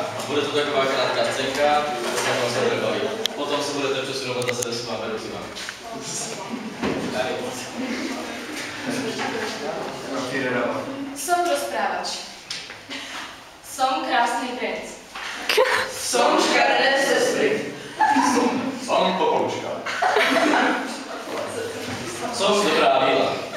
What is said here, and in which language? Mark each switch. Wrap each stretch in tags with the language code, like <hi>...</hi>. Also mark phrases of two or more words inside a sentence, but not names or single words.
<cs>Bude to taková krátká scénka, potom se bude bavit. Potom se budete přesunovat zase se svýma vedoucíma.</cs> <sk>Som rozprávač. Som krásny princ. Som škaredé sestry. Som popoluška. Som dobrá víla.</sk>